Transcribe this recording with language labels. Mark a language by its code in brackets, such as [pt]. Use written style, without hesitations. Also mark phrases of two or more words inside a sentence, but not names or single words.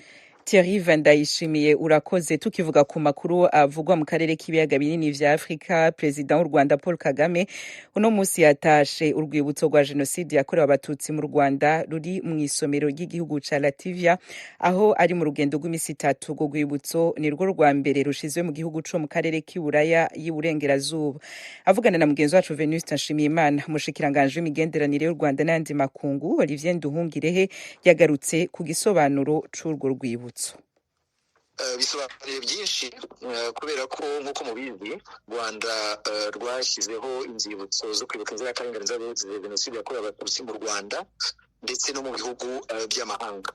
[rn] Thierry Ndayishimiye urakoze. Tukivuga ku makuru avugwa mu karere k'ibiyaga binini vya Afrika, President w'u Rwanda Paul Kagame uno musi yatashe urwibutso rwa jenoside yakorewe abatutsi mu Rwanda ruri mu isomero ry'igihugu ca Latvia, aho ari mu rugendo rw'imisi 3. Urwo rwibutso ni rwo rwa mbere rushizwe mu gihugu co mu karere k'Iburaya y'Uburengerazuba. Avugana na mugenzi wacu Venuste Nshimiyimana, umushikiranganje w'imigenderanire y'u Rwanda n'andi makungu Olivier Nduhungirehe yagarutse ku gisobanuro c'urwo rwibutso. [rw] Bisobanuye byinshi kubera ko nk'uko mubizi Rwanda rwashyizeho inzibutso zo kwibuka inzirakarengane zazize jenoside yakorewe abatutsi mu Rwanda ndetse no mu bihugu by'amahanga.